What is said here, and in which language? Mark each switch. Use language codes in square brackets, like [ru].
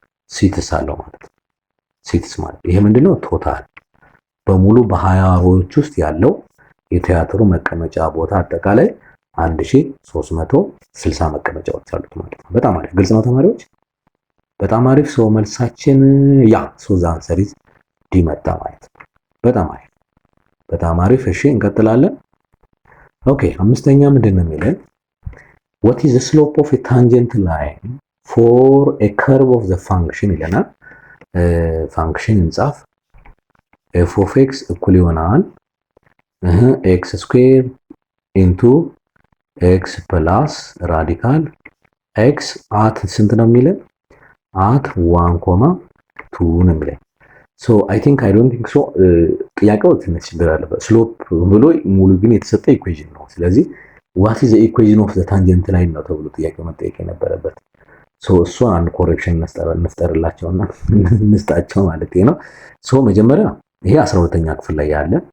[am] ሲትስ አለው ማለት ነው። ሲትስ ማለት ይሄ ምንድነው? ቶታል በሙሉ በ20 ሮዎች ውስጥ ያለው የቲያትሩ መቀመጫ ቦታ አጠቃላይ 1360 መቀመጫዎች አሉት ማለት ነው። በጣም አሪፍ። ግልጽ ነው ተማሪዎች? በጣም አሪፍ። ሶ መልሳችን ያ ሶ [en] ዘ አንሰር ኢዝ ዲ [am] መጣ ማለት ነው። በጣም አሪፍ። እሺ እንቀጥላለን። ኦኬ አምስተኛ ምንድነው የሚለን? [en] what is the slope of a tangent line for a curve of the function [am] ይለናል። ፋንክሽን እንጻፍ። [en] f of x [am] እኩል ይሆናል [en] ኤክስ ስኩዌር ኢንቱ ኤክስ ፕላስ ራዲካል ኤክስ አት [am] ስንት ነው የሚለን? አት 1,2 ነው የሚለን። ሶ [en] አይ ቲንክ አይ ዶንት ቲንክ ሶ [am] ጥያቄው ትንሽ ችግር አለበት። ስሎፕ ብሎ ሙሉ ግን የተሰጠ ኢኩዌሽን ነው። ስለዚህ [en] ዋት ኢዝ ዘ ኢኩዌሽን ኦፍ ዘ ታንጀንት ላይን [am] ነው ተብሎ ጥያቄው መጠየቅ የነበረበት። ሶ እሱ አንድ ኮሬክሽን እንፍጠርላቸውና እንስጣቸው ማለት ነው። ሶ መጀመሪያ ይሄ 12ኛ ክፍል ላይ ያለ